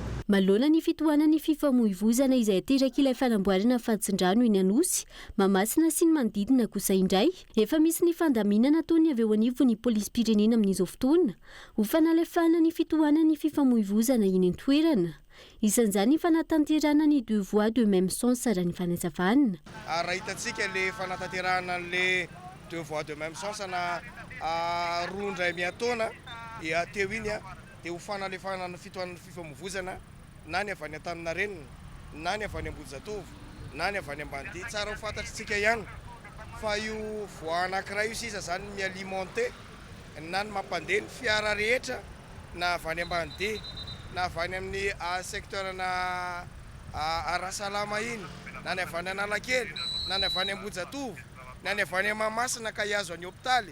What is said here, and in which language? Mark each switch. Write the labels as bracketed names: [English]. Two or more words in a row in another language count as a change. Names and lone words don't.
[Malagasy] Maloana ny fitohanan'ny fifamoivozana izay ateraka ilay fanamboarana fadin-drano eny Anosy, Mahamasina sy ny manodidina kosa indray, efa misy ny fandaminana ataony avy eo anivon'ny polisy-pirenena amin'izao fotoana ho fanalefahana ny fitohanan'ny fifamoivozana eny an-toerana. Isan'izany ny fanatanterahana ny [French] deux voies de même sens [Malagasy] raha ny fanazavana. Raha hitantsika ilay fanatanterahana an'ilay [French] deux voies de même sens [Malagasy] na roa indray miataona dia teo iny dia ho fanalefahana ny fitohanan'ny fifamoivozana na ny avy any Antaninarenina, na ny avy any Ambohijatovo, na ny avy any Ambanidia. Tsara ho fantatritsika ihany fa io voie anankiray io sisa zany mialimenté na ny mampandeha ny fiara rehetra na avy any Ambanidia na avy any amin'ny secteur na Arasalama iny, na ny avy any Analakely, na ny avy any Ambohijatovo, na ny avy any Mahamasina ka hiazo any hôpitaly.